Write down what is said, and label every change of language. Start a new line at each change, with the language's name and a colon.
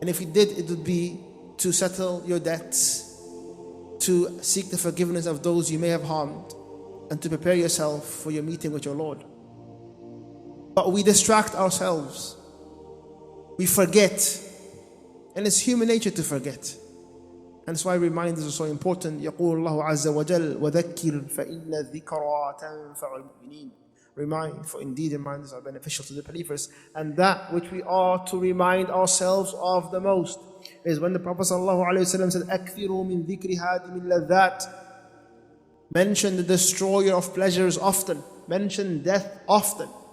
English: And if you did, it would be to settle your debts, to seek the forgiveness of those you may have harmed, and to prepare yourself for your meeting with your Lord. But we distract ourselves. We forget. And it's human nature to forget. And that's why reminders are so important.
Arabic: يقول الله عز وجل وذكر فإن الذكرى تنفع المؤمنين.
English: Remind, for indeed reminders are beneficial to the believers. And that which we are to remind ourselves of the most is when the Prophet ﷺ said,
Arabic: أكثروا من ذكر هادم اللذات.
English: Mention the destroyer of pleasures often. Mention death often.